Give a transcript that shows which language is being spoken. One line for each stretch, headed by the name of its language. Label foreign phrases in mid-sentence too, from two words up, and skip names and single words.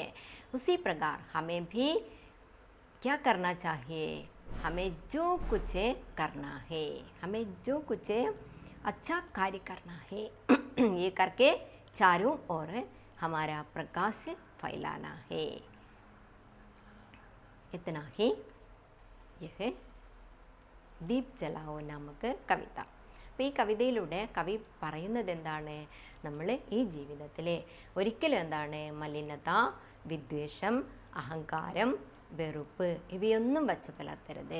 Hindi: उसी प्रकार हमें भी क्या करना चाहिए, हमें जो कुछ करना है, हमें जो कुछ अच्छा कार्य करना है ये करके चारों ओर हमारा प्रकाश फैलाना है. इतना ही यह दीप जलाओ नामक कविता.
Malayalam: അപ്പോൾ ഈ കവിതയിലൂടെ കവി പറയുന്നത് എന്താണ്, നമ്മൾ ഈ ജീവിതത്തിൽ ഒരിക്കലും എന്താണ് മലിനത, വിദ്വേഷം, അഹങ്കാരം, വെറുപ്പ് ഇവയൊന്നും വച്ച് പുലർത്തരുത്.